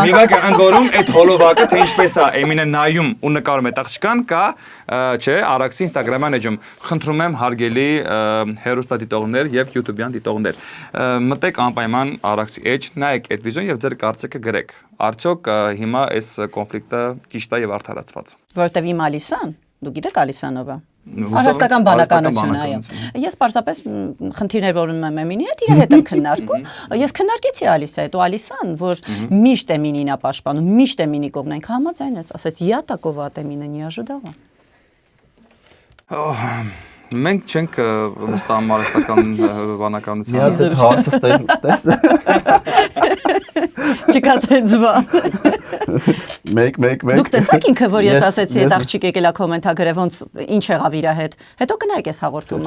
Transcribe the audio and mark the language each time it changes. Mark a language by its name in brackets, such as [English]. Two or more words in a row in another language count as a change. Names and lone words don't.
[Armenian] մի վայր ընդ որում այդ հոլովակը թե ինչպես է Էմինը նայում ու նկարում այդ աղջկան կա, չէ, Արաքսի Instagram-յան էջում։ Խնդրում եմ հարգելի հերոստատիտողներ եւ YouTube-յան դիտողներ, մտեք անպայման Արաքսի էջ, նայեք այդ վիդեոն եւ ձեր կարծիքը գրեք։ Արդյոք հիմա այս կոնֆլիկտը ճիշտ է եւ արդարացված։ Որտեւ իմ Ալիսան, դու գիտեք Ալիսանովը։ Արհեստական բանականություն, այո։ Ես պարզապես խնդիրներ որ ունեմ Էմինի հետ, իր հետ եմ քննարկում։ Ես քննարկեցի Ալիսայի հետ, ու Ալիսան, որ միշտ Էմինին է պաշտպանում, միշտ Էմինի կողմն ենք համաձայնեց, ասեց՝ [Russian] «Я такого от Эмина не ожидала»։ [Armenian] Մենք չենք վստահում արհեստական բանականության։ Ես այդ հարցը տես։ Չկա տենց բան։ Մեկ։ Դուք տեսաք ինքը, որ ես ասեցի, այդ աղջիկ եկել է կոմենտագրել, ոնց ինչ եղավ իր հետ։ Հետո կնայեք այս հաղորդումը։